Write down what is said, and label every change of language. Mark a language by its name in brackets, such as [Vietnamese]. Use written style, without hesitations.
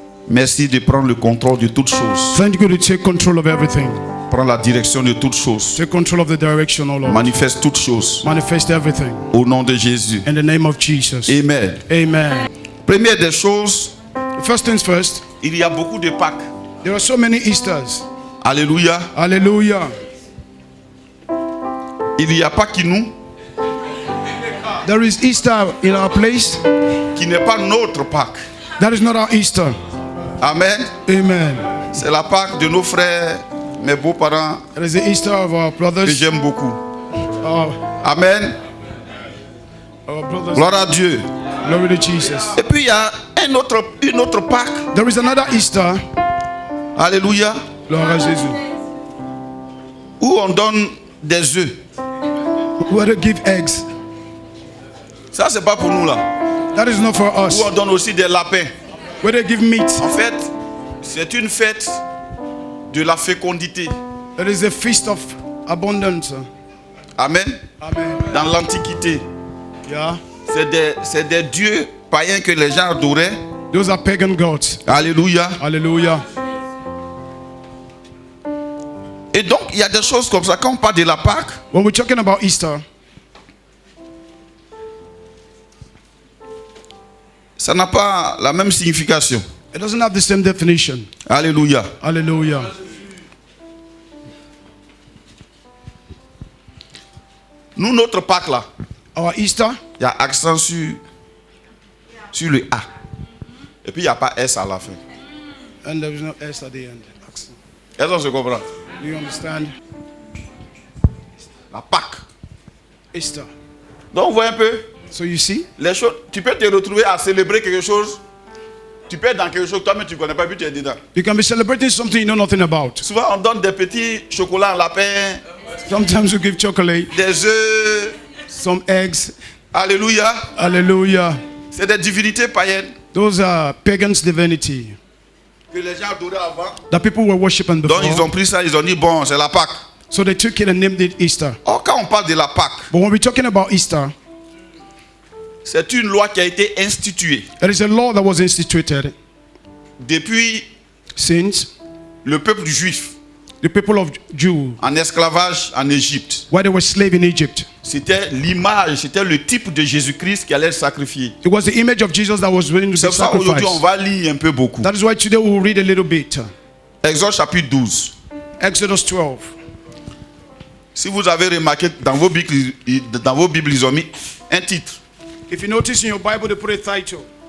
[French] Merci de prendre le contrôle de toutes choses. [English] Thank you to take control of everything. [French] Prends la direction de toutes choses. [English] Take control of the direction, O Lord. [French] Manifeste toutes choses. [English] Manifest everything. [French] Au nom de Jésus. [English] In the name of Jesus. [French] Amen. [English] Amen. [French] Première des choses, [English] First things first, [French] il y a beaucoup de Pâques. [English] there are so many Easters. [French] Alléluia. [English] Hallelujah. [French] Il n'y a pas qui nous, [English] There is Easter in our place. [French] qui n'est pas notre Pâques. [English] That is not our Easter. [French] Amen. [English] Amen. [French] C'est la Pâques de nos frères, mes beaux-parents, [English] It is the Easter of our [French] que [English] brothers. [French] j'aime beaucoup. [English] Our [French] Amen. [English] brothers. [French] Gloire à Dieu. [English] Glory to Jesus. [French] Et puis il y a une autre Pâques. [English] There is another Easter. [French] Alléluia. Gloire à Jésus. Où on donne des œufs. [English] Where they give eggs. [French] Ça, c'est pas pour nous là. [English] That is not for us. [French] Où on donne aussi des lapins. [English] Where they give meat. [French] En fait, c'est une fête de la fécondité. [English] It is a feast of abundance. [French] Amen. [English] Amen. [French] Dans l'Antiquité, [English] Yeah. [French] c'est des dieux païens que les gens adoraient. [English] Those are pagan gods. [French] Alléluia. [English] Hallelujah. [French] Et donc, il y a des choses comme ça. Quand on parle de la Pâque, [English] When we're talking about Easter, [French] ça n'a pas la même signification. [English] it doesn't have the same definition. [French] Alléluia. [English] Hallelujah. [French] Nous, notre Pâque là, [English] Our Easter, [French] il y a accent sur le A. Et puis, il n'y a pas S à la fin. [English] and there is no S at the end. [French] Est-ce qu'on se comprend? [English] Do you understand? [French] La Pâque. [English] Easter. [French] Donc, vous voyez un peu, [English] So you see, [French] les choses, tu peux te retrouver à célébrer quelque chose. Tu peux être dans quelque chose, toi-même tu ne connais pas, puis tu es dedans. [English] you can be celebrating something you know nothing about. [French] Souvent, on donne des petits chocolats en lapin, [English] Sometimes you give chocolate, [French] des œufs. [English] some eggs. [French] Alléluia. [English] Hallelujah. [French] C'est des divinités païennes [English] Those are pagans' divinity [French] que les gens adoraient avant. [English] that people were worshiping [French] Donc, ils [English] before. [French] ont pris ça, ils ont dit, bon, c'est la Pâque. [English] So they took it and named it Easter. [French] Or, quand on parle de la Pâque, [English] But when we're talking about Easter, [French] c'est une loi qui a été instituée [English] there is a law that was instituted [French] depuis [English] since [French] le peuple juif [English] the people of Jew, [French] en esclavage en Égypte. [English] while they were slaves in Egypt. [French] C'était l'image, c'était le type de Jésus-Christ qui allait sacrifier. [English] It was the image of Jesus that was willing to [French] C'est [English] be [French] pour ça aujourd'hui on [English] sacrificed. [French] va lire un peu beaucoup. [English] That is why today we will read a little bit. [French] Exode chapitre 12. [English] Exodus 12. [French] Si vous avez remarqué, dans vos Bibles, ils ont mis un titre. [English] If you notice in your Bible, they put a title.